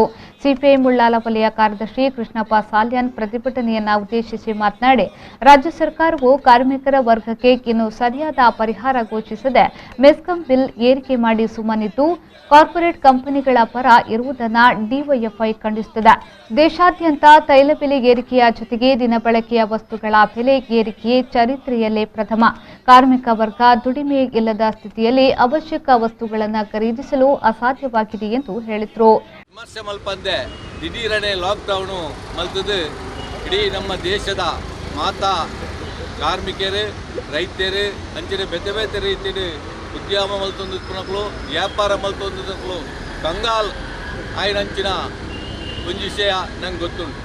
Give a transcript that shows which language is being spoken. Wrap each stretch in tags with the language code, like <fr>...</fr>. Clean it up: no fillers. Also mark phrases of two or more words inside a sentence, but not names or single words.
<kn>ಸಿಪಿಐಎಂ ಉಳ್ಳಾಲ ವಲಯ ಕಾರ್ಯದರ್ಶಿ ಕೃಷ್ಣಪ್ಪ ಸಾಲ್ಯಾನ್ ಪ್ರತಿಭಟನೆಯನ್ನು ಉದ್ದೇಶಿಸಿ ಮಾತನಾಡಿ, ರಾಜ್ಯ ಸರ್ಕಾರವು ಕಾರ್ಮಿಕರ ವರ್ಗಕ್ಕೆ ಇನ್ನು ಸರಿಯಾದ ಪರಿಹಾರ ಘೋಷಿಸದೆ ಮೆಸ್ಕಾಂ ಬಿಲ್ ಏರಿಕೆ ಮಾಡಿ ಸುಮ್ಮನಿದ್ದು ಕಾರ್ಪೊರೇಟ್ ಕಂಪನಿಗಳ ಪರ ಇರುವುದನ್ನು ಡಿವೈಎಫ್ಐ ಖಂಡಿಸುತ್ತದೆ. ದೇಶಾದ್ಯಂತ ತೈಲ ಬೆಲೆ ಏರಿಕೆಯ ಜೊತೆಗೆ ದಿನಬಳಕೆಯ ವಸ್ತುಗಳ ಬೆಲೆ ಏರಿಕೆ ಚರಿತ್ರೆಯಲ್ಲೇ ಪ್ರಥಮ. ಕಾರ್ಮಿಕ ವರ್ಗ ದುಡಿಮೆ ಇಲ್ಲದ ಸ್ಥಿತಿಯಲ್ಲಿ ಅವಶ್ಯಕ ವಸ್ತುಗಳನ್ನು ಖರೀದಿಸಲು ಅಸಾಧ್ಯವಾಗಿದೆ ಎಂದು ಹೇಳಿದರು.</kn> <tcy>ವಿಮರ್ಶೆ ಮಲ್ಪಂದೆ ದಿಢೀರನೆ ಲಾಕ್ಡೌನ್ ಮಲ್ತದು ಇಡೀ ನಮ್ಮ ದೇಶದ ಮಾತಾ ಕಾರ್ಮಿಕರು ರೈತರು ಅಂಚನೆ ಬೇತೆ ಬೇತೆ ರೀತಿಯ ಉದ್ಯಮ ಮಲ್ತೊಂದಿಕ್ಕಳು ವ್ಯಾಪಾರ ಮಲ್ತೊಂದಿಕ್ಕಳು ಕಂಗಾಲ್ ಆಯ್ನಂಚಿನ ಒಂದು ವಿಷಯ ನಂಗೆ ಗೊತ್ತುಂಟು.</tcy>